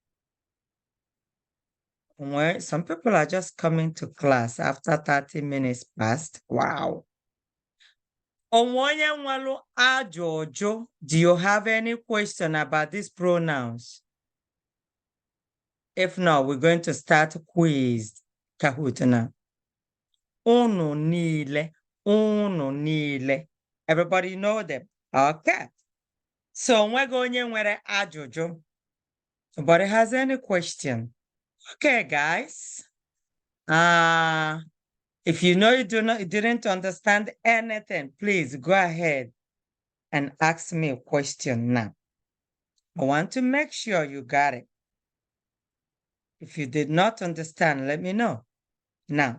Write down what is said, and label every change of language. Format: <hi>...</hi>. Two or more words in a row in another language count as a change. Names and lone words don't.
<en>Well, some people are just coming to class after 30 minutes past.</en> <ig>Wow. Onwonye nwelu ajụjụ.</ig> <en>Do you have any question about these pronouns? If not, we're going to start quiz Kahoot now.</en> <ig>Unu niile. Unu niile.</ig> <en>Everybody know them. Okay.</en> <ig>So onwego onye nwere ajụjụ.</ig> <en>Nobody has any question. Okay, guys. If you know you didn't understand anything, please go ahead and ask me a question now. I want to make sure you got it. If you did not understand, let me know now.</en>